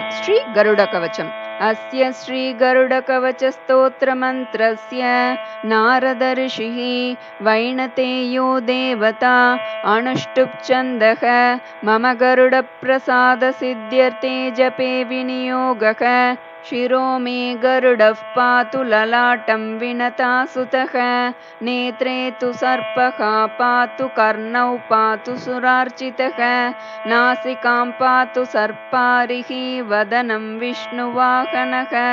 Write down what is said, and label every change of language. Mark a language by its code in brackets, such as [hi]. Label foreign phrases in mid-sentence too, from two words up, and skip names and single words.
[sa] श्री गरुड कवचम्. अस्य श्री गरुड कवच स्तोत्र मन्त्रस्य नारद ऋषिः वैनतेयो देवता अनुष्टुप् छन्दः मम गरुड प्रसाद सिद्ध्यर्थे जपे विनियोगः शिरो मे गरुडः पातु ललाटं विनता सुतः नेत्रे तु सर्पः पातु कर्णौ पातु सुरार्चितः नासिकां पातु सर्पारिः वदनं विष्णुवाहनः